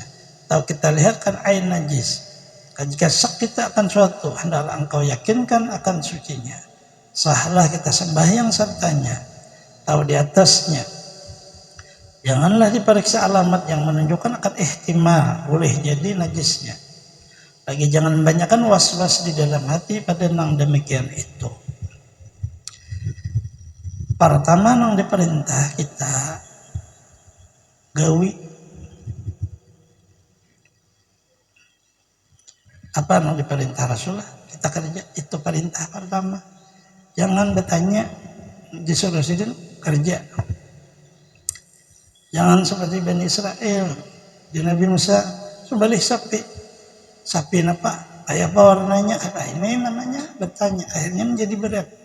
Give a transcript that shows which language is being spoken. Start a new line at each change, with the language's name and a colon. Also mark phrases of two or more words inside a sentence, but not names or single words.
Malay: Tahu kita lihat kan air najis. Jika syak kita akan suatu, hendaklah engkau yakinkan akan sucinya. Sahlah kita sembahyang sertanya, tahu di atasnya. Janganlah diperiksa alamat yang menunjukkan akan ihtimal boleh jadi najisnya. Lagi jangan membanyakkan was-was di dalam hati pada nang demikian itu.
Banjar: Pertama nang diperintah kita gawi apa yang diperintah Rasulullah kita kerja, itu perintah pertama. Jangan bertanya disuruh sidin kerja.
Indonesian: Jangan seperti Bani Israel di Nabi Musa sembelih sapi apa kayak apa warnanya, apa ini namanya bertanya, akhirnya menjadi berat.